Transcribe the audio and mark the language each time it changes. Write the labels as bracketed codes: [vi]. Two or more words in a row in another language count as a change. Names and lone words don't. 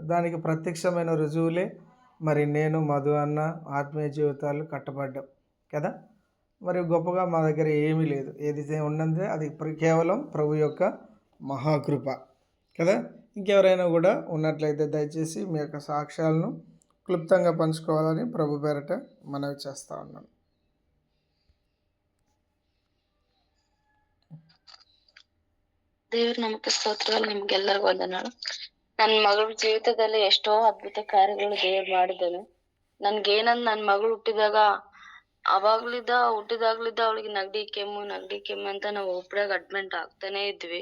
[te] దానికి ప్రత్యక్షమైన రుజువులే మరి నేను, మధు అన్న ఆత్మీయ జీవితాలు కట్టబడ్డాం కదా. మరి గొప్పగా మా దగ్గర ఏమీ లేదు. ఏదైతే ఉన్నదే అది కేవలం ప్రభు యొక్క మహాకృప కదా. ఇంకెవరైనా కూడా ఉన్నట్లయితే దయచేసి మీ యొక్క సాక్ష్యాలను క్లుప్తంగా పంచుకోవాలని ప్రభు పేరట మనవి చేస్తూ ఉన్నాను. [kn] ದೇವ್ರ ನಮಗೆ ಸ್ತೋತ್ರಗಳು, ನಿಮ್ಗೆಲ್ಲರಿಗೂ ವಂದನೆಗಳು. ನನ್ನ ಮಗಳ ಜೀವಿತದಲ್ಲಿ ಎಷ್ಟೋ ಅದ್ಭುತ ಕಾರ್ಯಗಳು ದೇವ್ರು ಮಾಡಿದ್ದಾನೆ. ನನ್ಗೇನಂದ್ ನನ್ನ ಮಗಳು ಹುಟ್ಟಿದಾಗ್ಲಿದ್ದ ಅವಳಿಗೆ ನೆಗಡಿ ಕೆಮ್ಮು ಅಂತ ನಾವು ಒಬ್ರಾಗ ಅಡ್ಮಿಟ್ ಆಗ್ತಾನೆ ಇದ್ವಿ.